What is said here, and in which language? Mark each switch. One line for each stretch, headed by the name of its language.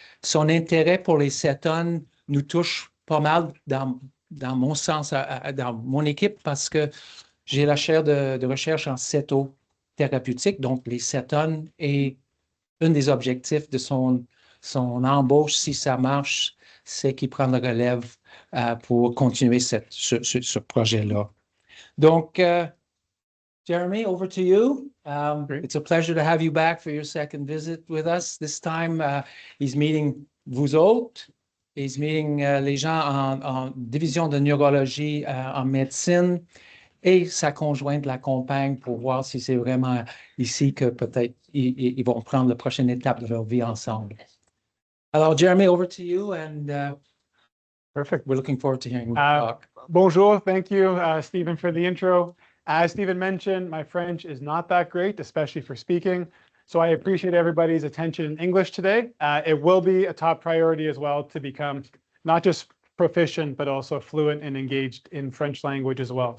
French: Son intérêt pour les cétones nous touche pas mal dans mon sens, dans mon équipe, parce que j'ai la chaire de recherche en cétothérapeutique, donc les cétones, et un des objectifs de son embauche, si ça marche, c'est qu'il prend la relève pour continuer ce projet-là. Donc,
English: Jeremy, over to you. It's a pleasure to have you back for your second visit with us. This time, he's meeting
French: vous autres.
English: He's meeting
French: les gens en division de neurologie en médecine et sa conjointe l'accompagne pour voir si c'est vraiment ici que peut-être ils vont prendre la prochaine étape de leur vie ensemble. Alors,
English: Jeremy, over to you, and perfect. We're looking forward to hearing you talk. Bonjour. Thank you, Stephen, for the intro. As Stephen mentioned, my French is not that great, especially for speaking. So I appreciate everybody's attention in English today. It will be a top priority as well to become not just proficient, but also fluent and engaged in French language as well.